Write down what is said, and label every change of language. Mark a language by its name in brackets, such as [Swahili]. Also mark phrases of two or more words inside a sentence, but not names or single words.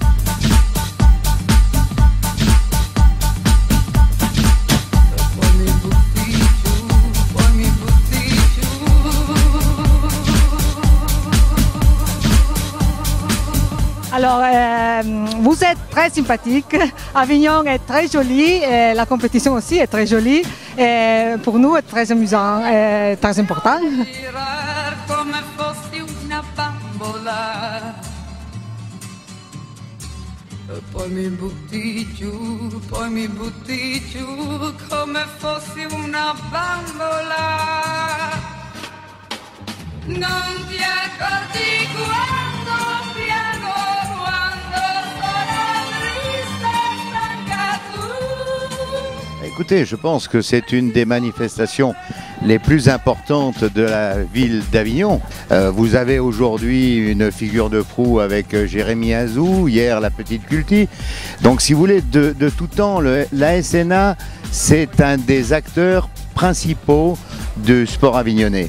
[French] Alors, vous êtes très sympathique, Avignon est très joli, et la compétition aussi est très jolie, et pour nous c'est très amusant et très important. [Italian] Poi mi butti giù come fossi una bambola. Non ti accorgi quando piango, quando sono triste, stanca tu. [French] Écoutez, je pense que c'est une des manifestations les plus importantes de la ville d'Avignon. Vous avez aujourd'hui une figure de proue avec Jérémy Azou, hier la petite Culti. Donc si vous voulez, de tout temps, la SNA, c'est un des acteurs principaux du sport avignonnais.